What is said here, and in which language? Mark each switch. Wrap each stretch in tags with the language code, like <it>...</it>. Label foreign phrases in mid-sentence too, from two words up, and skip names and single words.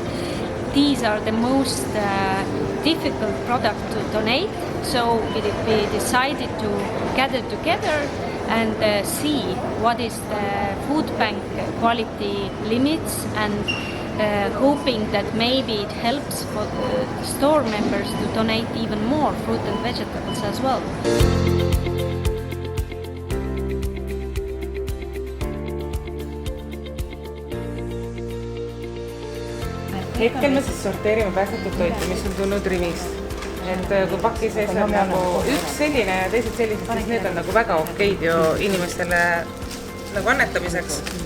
<en>These are the most difficult product to donate, so we decided to gather together and see what is the food bank quality limits, and hoping that maybe it helps for the store members to donate even more fruit and vegetables as well.</en> <et>Hetkel me siis sorteerime päästetud toitu, mis on tulnud Rimist. Et kui paki sees on nagu üks selline ja teised sellised, siis need on nagu väga okeid ju inimestele nagu annetamiseks.</et>